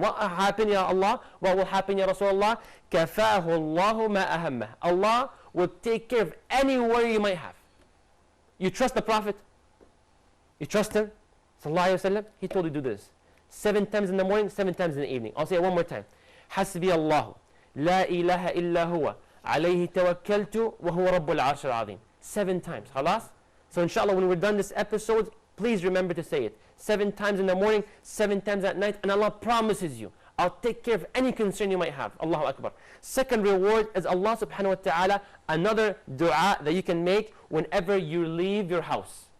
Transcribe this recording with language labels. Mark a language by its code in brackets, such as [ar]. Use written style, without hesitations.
[en] What will happen, Ya Allah? What will happen, Ya Rasulullah? [ar] Kafahu Allahu ma ahammah. [en] Allah will take care of any worry you might have. You trust the Prophet? You trust him? Sallallahu alayhi wa sallam? He told you to do this. 7 times in the morning, 7 times in the evening. I'll say it one more time. [ar] حسبي الله لا إله إلا هو عليه توكلت وهو رب العرش العظيم. [en] 7 times. خلاص? So inshallah when we're done this episode, please remember to say it. 7 times in the morning, 7 times at night, and Allah promises you, I'll take care of any concern you might have. Allahu Akbar. Second reward is Allah subhanahu wa ta'ala, another dua that you can make whenever you leave your house.